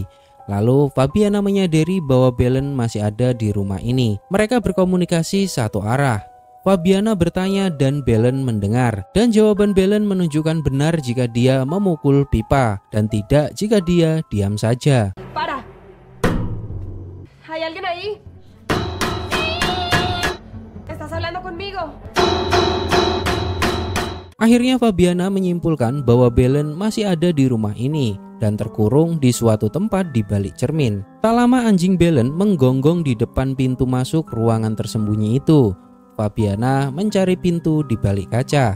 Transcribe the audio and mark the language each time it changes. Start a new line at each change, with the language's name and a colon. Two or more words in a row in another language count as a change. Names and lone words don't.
Indonesian: Lalu Fabiana menyadari bahwa Belen masih ada di rumah ini. Mereka berkomunikasi satu arah. Fabiana bertanya dan Belen mendengar. Dan jawaban Belen menunjukkan benar jika dia memukul pipa dan tidak jika dia diam saja.
Spanish: Para. ¿Hay alguien ahí? ¿Estás hablando conmigo?
Indonesian: Akhirnya Fabiana menyimpulkan bahwa Belen masih ada di rumah ini dan terkurung di suatu tempat di balik cermin. Tak lama anjing Belen menggonggong di depan pintu masuk ruangan tersembunyi itu. Fabiana mencari pintu di balik kaca.